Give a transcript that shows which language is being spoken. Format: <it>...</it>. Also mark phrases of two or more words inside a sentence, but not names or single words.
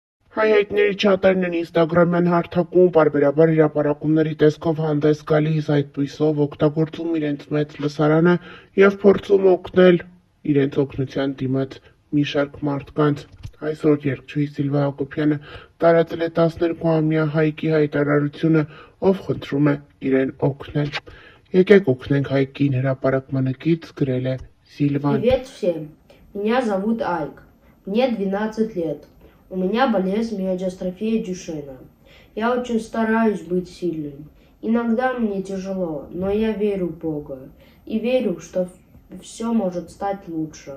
<hy>Հայհայտների չաթերն են ինստագրամյան հարթակում պարբերաբար հրապարակումների տեսքով հանդես գալիս, այդպիսով օգտագործում իրենց մեծ լսարանը և փորձում օգնել իրենց օգնության դիմաց մի շարք մարդկանց։ Այսօր երգչուհի Սիլվա Հակոբյանը տարածել է 12-ամյա Հայկի հայտարարությունը, ով խնդրում է իրեն օգնել։ Եկեք օգնենք Հայկին, հրապարակմանը կից գրել է Սիլվան։</hy> <ru>Привет всем, меня зовут Айк, мне 12 лет, у меня болезнь миодистрофия Дюшена. Я очень стараюсь быть сильным. Иногда мне тяжело, но я верю в Бога и верю, что все может стать лучше.</ru>